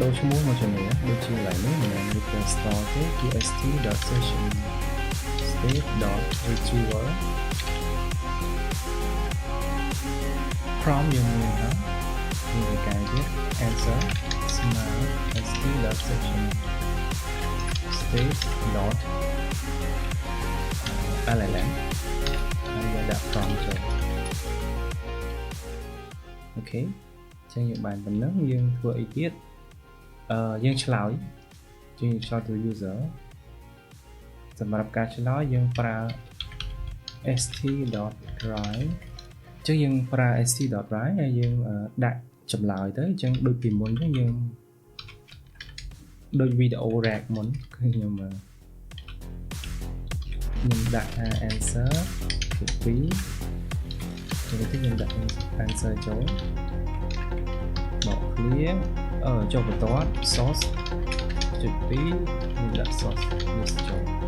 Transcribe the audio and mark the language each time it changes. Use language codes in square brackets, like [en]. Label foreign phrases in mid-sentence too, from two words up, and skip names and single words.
[km] ដូរឈ្មោះមកជំនាញដូចជាឡើយនេះមិនមែន [en] Request Store [km] ទេគឺ [en] st.session state.retriever [km] prompt យើងមានហើយយើងត្រូវការទៀត answer ស្មើ [en] st.session state.llm [km] ហើយយើងដាក់ prompt ចូល អូខេចឹងយើងបានប៉ុណ្ណឹងយើងធ្វើអីទៀតយើងឆ្លើយទៅ user សម្រាប់ការឆ្លើយយើងប្រើ st.write ចឹងយើងប្រើ st.write ហើយយើងដាក់ចម្លើយទៅចឹងដូចពីមុនចឹងយើង ដូចវីដេអូ rec មុនគឺខ្ញុំដាក់ថា answer ពី2ចឹងខ្ញុំដាក់ answer ចូលបក clear ចុះបន្ទាត់ source ចុច2ខ្ញុំដាក់ [en] source list [km] ចូល